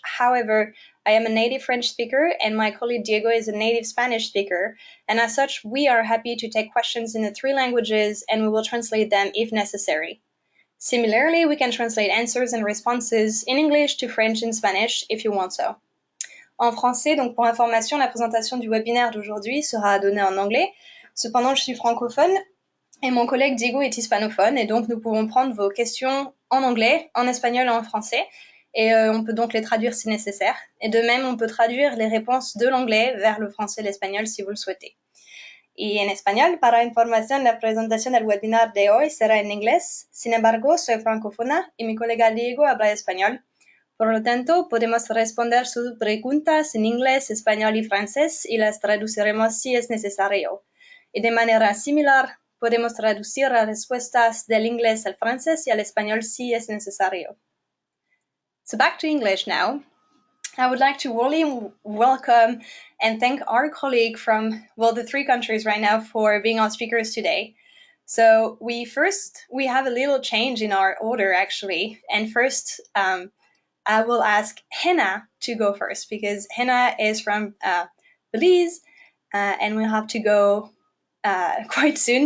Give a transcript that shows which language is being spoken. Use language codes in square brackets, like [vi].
[en] However, I am a native French speaker and my colleague Diego is a native Spanish speaker. And as such, we are happy to take questions in the 3 languages and we will translate them if necessary. Similarly, we can translate answers and responses in English to French and Spanish if you want so. [fr] En français, donc pour information, la présentation du webinaire d'aujourd'hui sera donnée en anglais. Cependant, je suis francophone et mon collègue Diego est hispanophone, et donc nous pouvons prendre vos questions en anglais, en espagnol et en français, et on peut donc les traduire si nécessaire. Et de même, on peut traduire les réponses de l'anglais vers le français et l'espagnol si vous le souhaitez. [es] Y en español, para información, la presentación del webinar de hoy será en inglés. Sin embargo, soy francófona y mi colega Diego habla español. Por lo tanto, podemos responder sus preguntas en inglés, español y francés y las traduciremos si es necesario. Y de manera similar, podemos traducir las respuestas del inglés al francés y al español si es necesario. [en] So back to English now. I would like to warmly welcome and thank our colleague from, well, the 3 countries right now for being our speakers today. So we have a little change in our order actually. And first, I will ask Hannah to go first because Hannah is from Belize and we'll have to go quite soon.